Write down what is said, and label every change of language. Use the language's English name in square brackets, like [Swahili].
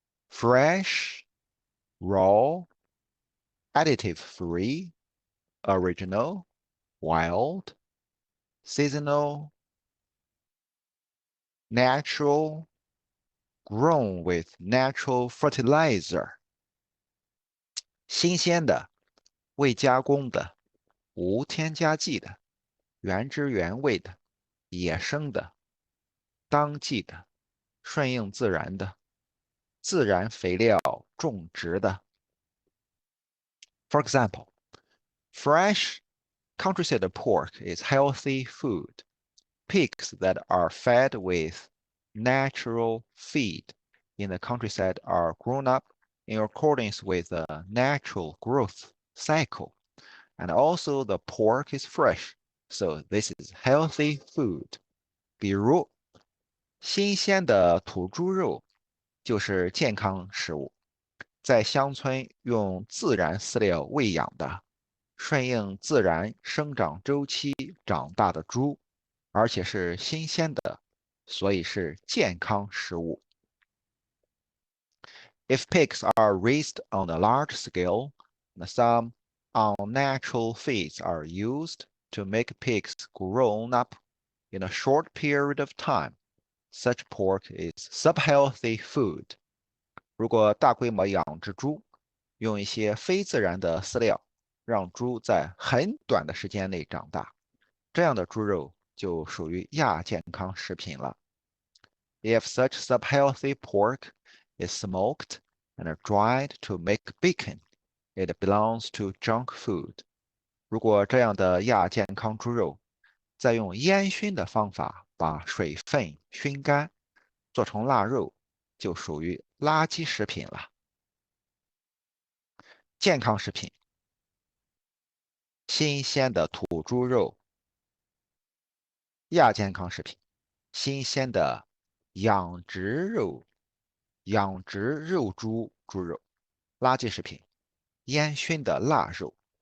[English] Fresh, raw, additive free, original, wild, seasonal, natural, grown with natural fertilizer. [Chinese] 新鲜的、未加工的、无添加剂的、原汁原味的、野生的、当季的、顺应自然的、自然肥料种植的。 [English] For example, fresh countryside pork is healthy food. Pigs that are fed with natural feed in the countryside are grown up in accordance with the natural growth cycle. And also the pork is fresh, so this is healthy food. [Chinese] 比如，新鲜的土猪肉就是健康食物，在乡村用自然饲料喂养的，顺应自然生长周期长大的猪，而且是新鲜的，所以是健康食物。 [English] If pigs are raised on a large scale, some unnatural feeds are used to make pigs grown up in a short period of time. Such pork is subhealthy food. [Chinese] 如果大规模养殖猪，用一些非自然的饲料，让猪在很短的时间内长大，这样的猪肉就属于亚健康食品了。 [English] If such subhealthy pork is smoked and dried to make bacon, it belongs to junk food. [Chinese] 如果这样的亚健康猪肉再用烟熏的方法把水分熏干，做成腊肉，就属于垃圾食品了。健康食品，新鲜的土猪肉；亚健康食品，新鲜的养殖肉、养殖肉猪肉；垃圾食品，烟熏的腊肉。